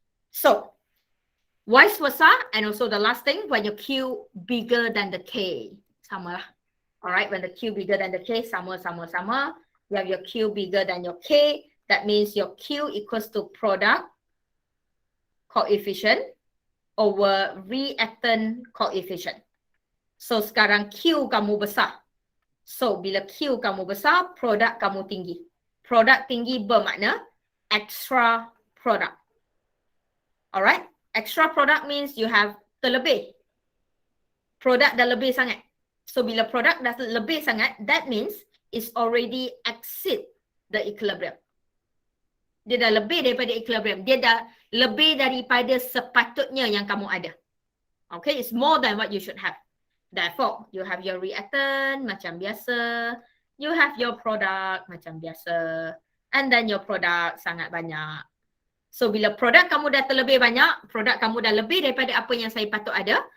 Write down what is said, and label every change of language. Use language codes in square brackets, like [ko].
[en] So, vice versa, and also the last thing, when your Q bigger than the K. [ms] Sama lah. [en] Alright, when the Q bigger than the K, [ms] sama. [en] You have your Q bigger than your K. That means your Q equals to product coefficient over reactant coefficient. [ms] So, sekarang Q kamu besar. So, bila Q kamu besar, produk kamu tinggi. Produk tinggi bermakna [en] extra product. Alright, extra product means you have [ms] terlebih. Produk dah lebih sangat. [en] So [ms] bila produk dah lebih sangat, [en] that means it's already exceed the equilibrium. [ms] Dia dah lebih daripada equilibrium. Dia dah lebih daripada sepatutnya yang kamu ada. [en] Okay, it's more than what you should have. Therefore, you have your reactant [ms] macam biasa. [en] You have your product [ms] macam biasa. [en] And then your product [ms] sangat banyak. So bila produk kamu dah terlebih banyak, produk kamu dah lebih daripada apa yang saya patut ada.